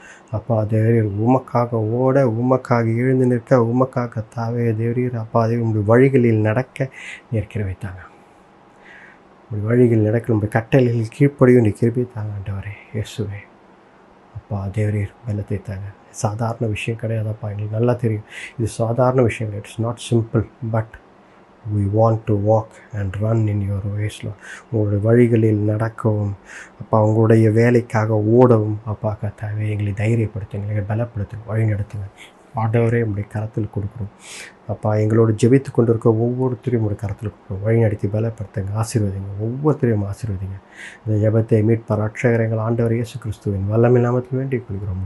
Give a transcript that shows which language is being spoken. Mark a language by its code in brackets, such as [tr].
[ta] அப்பா தேவரே, உமக்காக ஓட, உமக்காக எழுந்து நிற்க, உமக்காக கர்த்தாவே தேவரீர் அப்பா தேவரே உங்களுடைய வழிகளில் நடக்க நீர் கிருபை தாங்க. உங்களுடைய வழிகளில் நடக்க உங்களுடைய கட்டளைகளில் கீழ்ப்படியும் நீ கிருபை தாங்க ஆண்டவரே இயேசுவே. அப்பா தேவரீர் பலத்தை தாங்க. சாதாரண விஷயம் கிடையாதப்பா, எங்களுக்கு நல்லா தெரியும் இது சாதாரண விஷயம் கிடையாது. [en] It's not simple, but we want to walk and run in your ways, Lord. [ta] உங்களுடைய வழிகளில் நடக்கவும், அப்பா உங்களுடைய வேலைக்காக ஓடவும் அப்பா கர்த்தாவே எங்களை தைரியப்படுத்துங்க, எங்களை பலப்படுத்துங்க, வழி நடத்துங்க. ஆண்டவரே உங்களுடைய கரத்தில் கொடுக்குறோம். அப்பா எங்களோடு ஜெபித்து கொண்டு இருக்க ஒவ்வொருத்தரையும் உங்களுடைய கரத்தில் கொடுக்குறோம். வழி நடத்தி பலப்படுத்துங்க, ஆசீர்வதிங்க, ஒவ்வொருத்தரையும் ஆசீர்வதிங்க. இந்த ஜெபத்தை மீட்பார் ரட்சகர் எங்கள் ஆண்டவர் இயேசு கிறிஸ்துவின் வல்லமை நாமத்தில் வேண்டிக் கொள்கிறோம்.